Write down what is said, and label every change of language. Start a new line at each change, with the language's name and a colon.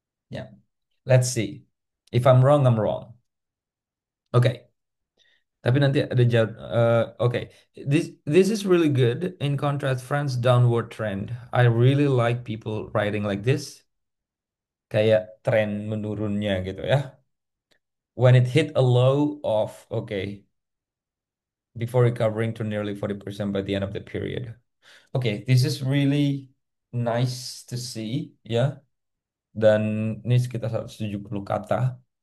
English: Ya, let's see. If I'm wrong, I'm wrong. Oke.
Indonesian: Tapi nanti ada jawab.
English: Oke, this is really good. In contrast, France downward trend. I really like people writing like this.
Indonesian: Kayak tren menurunnya gitu ya.
English: When it hit a low of, okay, before recovering to nearly 40% by the end of the period. Okay, this is really nice to see ya.
Indonesian: Dan ini sekitar 170 kata.